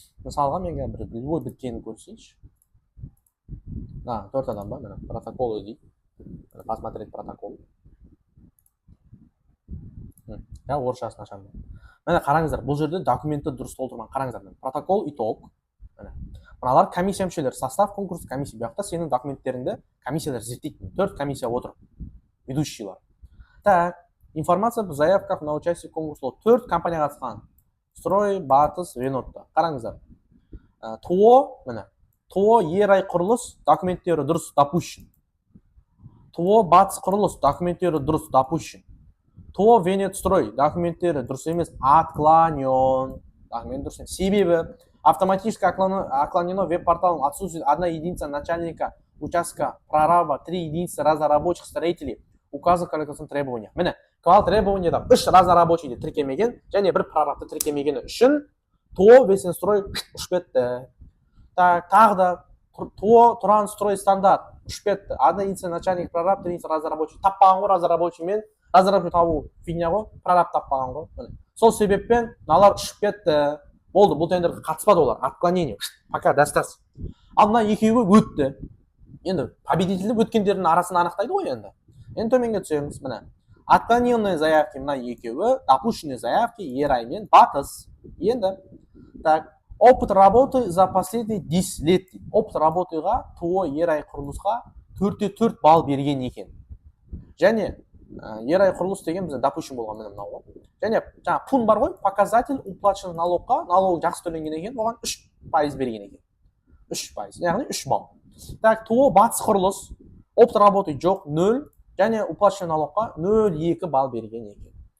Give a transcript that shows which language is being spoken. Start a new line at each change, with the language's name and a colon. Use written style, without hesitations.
Kazakh: Мысалға мен бір любой біткенін көрсейінші. 4 адам ба, міне протокол өдейді.
Russian: Посмотреть протокол.
Kazakh: Я орысшасын ашамын. Міне қараңыздар, бұл жерде документті дұрыс толтырмаған. Қараңыздар, протокол итог. Мыналар комиссия мүшелері,
Russian: состав конкурс комиссия.
Kazakh: Бұяқта сенің документтеріңді комиссиялар зерттейді. 4 комиссия отыр. Ведущийлар.
Russian: Так, информация в заявках на участие конкурса.
Kazakh: 4 компания қатысқан. Строй, Батыс, Венотта. Қараңыздар. ТО, міне. ТО Ерай құрылыс документтері дұрыс допущен. ТО Батыс құрылыс документтері дұрыс допущен. ТО Венетстрой документтері дұрыс емес, отклонен. Документ дұрыс емес.
Russian: Себебі автоматически отклонено веб-порталом отсутствует 1 единица начальника участка прораба, 3 единицы разработчиков строителей, указан коллекционный требования.
Kazakh: Міне, квал требованияда 3 разработчикті тіркемеген, және 1 прорабты тіркемегені үшін ТО Венетстрой ұшып кетті. Так, тағы да ТО Туранстрой стандарт ұшып кетті.
Russian: 1 единица начальник прораб, 3 единица разработчик.
Kazakh: Таппаған ғой разработчик мен разработчик табу фигня ғой, прораб таппаған ғой. Сол себеппен налар ұшып кетті. Болды, бұл тендерге қатыспады олар, отклонение. Пока достас. Ал мына екеуі өтті. Енді победительді өткендердің арасын анықтайды ғой енді. Енді төменге түсеміз, міне.
Russian: Отклоненные заявки
Kazakh: мына екеуі,
Russian: допущенные заявки
Kazakh: Ерай мен Батыс.
Russian: Енді так, опыт работы за последние 10 лет.
Kazakh: Опыт работыға ТО Ерай құрылысқа 4-4 балл берген екен. Және Ерай құрылыс деген бізде допущен болған міне мынау. Және жаңа пун бар ғой,
Russian: показатель уплаченный
Kazakh: налогқа, налог жақсы төленген екен, оған 3% берген екен. 3%, яғни 3 балл. Так, ТО Батыс құрылыс,
Russian: опыт работы
Kazakh: жоқ 0, және уплаченный налогқа 0,2 балл берген екен.